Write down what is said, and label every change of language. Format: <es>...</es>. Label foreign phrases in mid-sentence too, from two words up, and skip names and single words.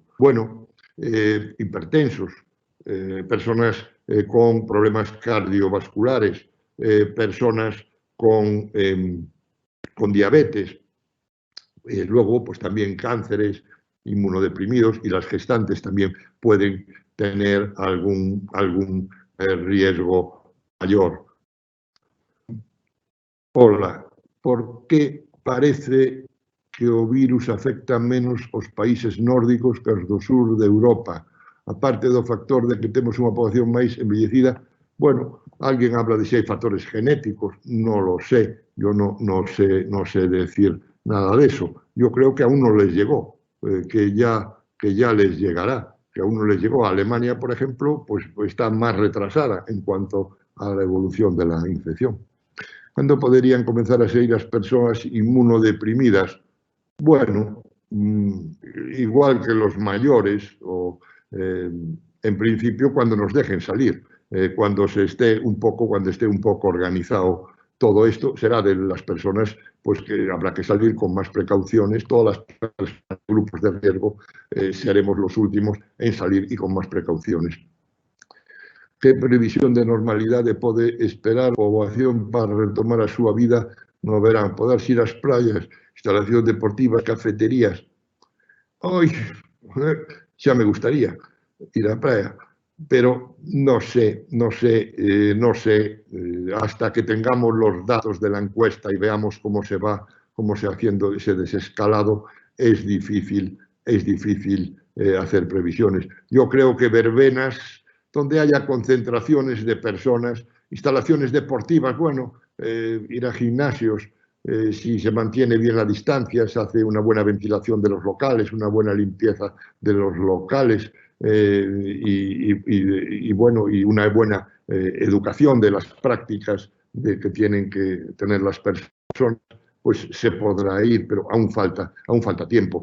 <es>Bueno, hipertensos, personas con problemas cardiovasculares, personas con diabetes, luego pues también cánceres, inmunodeprimidos, y las gestantes también pueden tener algún riesgo mayor.</es> <gl>Hola, por que parece que o virus afecta menos os países nórdicos que os do sur de Europa? Aparte do factor de que temos unha poboación máis envellecida, bueno, alguén habla de se hai factores genéticos,</gl> <es>non lo sé, yo no sé decir nada de eso. Yo creo que aún no les llegó, que ya les llegará, que aún no les llegó. A Alemania, por ejemplo, pues está más retrasada en cuanto a la evolución de la infección. ¿Cuándo podrían comenzar a salir las personas inmunodeprimidas? Bueno, igual que los mayores, o en principio cuando nos dejen salir, cuando esté un poco organizado todo esto, será de las personas pues que habrá que salir con más precauciones. Todas las grupos de riesgo seremos los últimos en salir y con más precauciones.</es> <gl>Que previsión de normalidade pode esperar a poboación para retomar a súa vida no verán? Poderse ir ás praias, instalacións deportivas, cafeterías. Oi, xa me gustaría ir á praia,</gl> <es>pero no sé, hasta que tengamos los datos de la encuesta y veamos cómo se haciendo ese desescalado, es difícil hacer previsiones. Yo creo que verbenas donde haya concentraciones de personas, instalaciones deportivas, bueno, ir a gimnasios, si se mantiene bien la distancia, se hace una buena ventilación de los locales, una buena limpieza de los locales y una buena educación de las prácticas que tienen que tener las personas, pues se podrá ir, pero aún falta tiempo.</es>